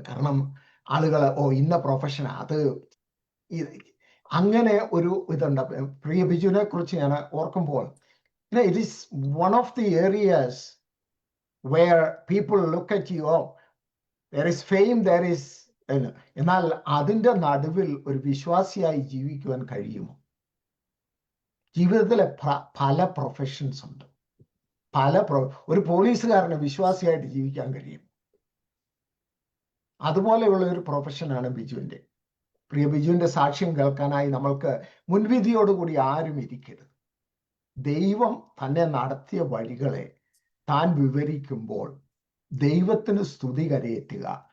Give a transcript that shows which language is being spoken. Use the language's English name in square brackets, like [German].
[Malayalam] കാരണം ആളുകൾ ഇന്ന പ്രൊഫഷനാ, അത് അങ്ങനെ ഒരു ഇതുണ്ട്. പ്രിയ ബിജുവിനെ കുറിച്ച് ഞാൻ ഓർക്കുമ്പോൾ, [English] it is one of the areas where people look at you, oh, there is fame, there is, [Malayalam] എന്നാൽ അതിൻ്റെ നടുവിൽ ഒരു വിശ്വാസിയായി ജീവിക്കുവാൻ കഴിയുമോ? ജീവിതത്തിലെ പല പ്രൊഫഷൻസ് ഉണ്ട്. ഒരു പോലീസുകാരന് വിശ്വാസിയായിട്ട് ജീവിക്കാൻ കഴിയും. അതുപോലെയുള്ള ഒരു പ്രൊഫഷനാണ് ബിജുവിൻ്റെ. പ്രിയ ബിജുവിൻ്റെ സാക്ഷ്യം കേൾക്കാനായി നമ്മൾക്ക് മുൻവിധിയോടുകൂടി ആരും ഇരിക്കരുത്. ദൈവം തന്നെ നടത്തിയ വഴികളെ താൻ വിവരിക്കുമ്പോൾ ദൈവത്തിന് സ്തുതി കരയേറ്റുക.